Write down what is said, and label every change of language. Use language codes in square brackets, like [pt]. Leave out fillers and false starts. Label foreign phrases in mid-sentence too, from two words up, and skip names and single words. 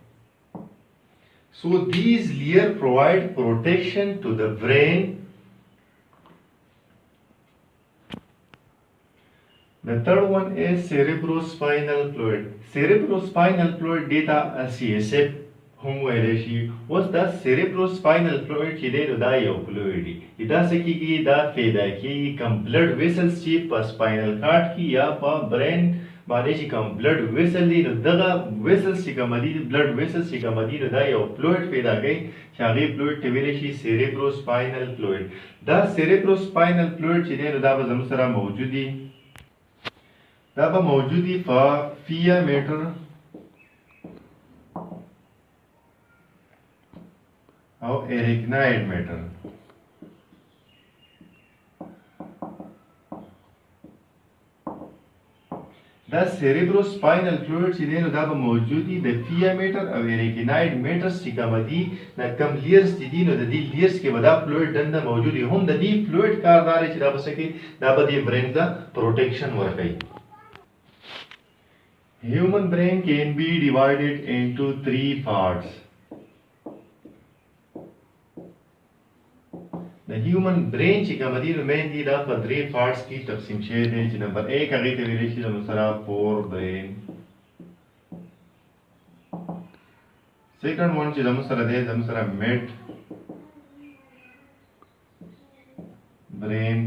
[en] So these layers provide protection to the brain. The third one is cerebrospinal fluid. Cerebrospinal fluid data CSF [ps] هم ویلی شي. اوس دا [en] cerebrospinal fluid [ps] چې دی نو دا یو فلوید دی. دا څه کیږي؟ دا پیدا کیږي کم [en] blood vessels [ps] چې په [en] spinal cord [ps] کې یا په برین باندې چې کم [en] blood vessel [ps] دی نو دغه ویسلز چې کوم دي [en] blood vessels [ps] چې کوم دي نو دا یو فلوید پیدا کوي چې هغه فلوید ته ویلی شي [en] cerebrospinal fluid. [ps] دا [en] cerebrospinal fluid [ps] چې دی نو دا به زموږ سره موجود دي. دا به موجود دي په [en] pia mater [ps] او [en] arachnoid mater. [ps] دا [en] cerebrospinal fluid [ps] چې دی نو دا به موجود دي د [en] pia mater [ps] او [en] arachnoid mater [ps] چې کوم دي دا کم لیرز دي نو د دې لیرز کې به دا فلوید دنده موجود وي. هم د دې فلوید کار دا دی چې دا به څه کوي؟ دا به د برین ته پروټیکشن ورکوي. [en] Human brain can be divided into three parts. The human brain [ps] چې کوم دي نو مین دي دا په درې پارټس کې تقسیم شوی دی چې نمبر 1 هغه ته ویل شي زموږ سره [en] fore brain. second one [ps] چې زموږ سره دی زموږ سره [en] mid brain.